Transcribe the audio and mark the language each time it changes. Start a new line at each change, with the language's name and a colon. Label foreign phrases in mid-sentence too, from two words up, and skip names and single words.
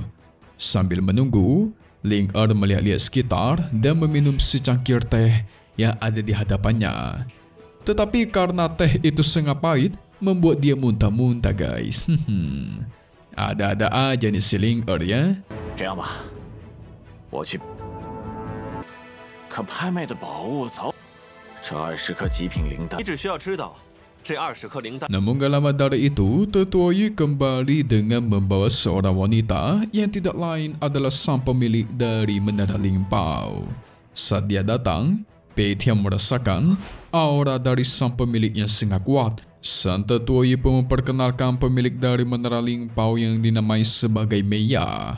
Indonesian: Sambil menunggu, Ling Er melihat-lihat sekitar dan meminum secangkir teh yang ada di hadapannya. Tetapi karena teh itu sangat pahit, membuat dia muntah-muntah guys. Ada-ada aja nih si Ling Er ya.
Chinese: 这样吧，我去看拍卖的宝物早。这20颗极品灵丹，你只需要知道，这20颗灵丹。
Indonesian: Namun gak lama dari itu, Tetua Yi kembali dengan membawa seorang wanita yang tidak lain adalah sang pemilik dari Menara Ling Pao. Saat dia datang, Pei Tian merasakan aura dari sang pemilik yang sangat kuat. Sang Tetua Yi pun memperkenalkan pemilik dari Menara Ling Pao yang dinamai sebagai Meia.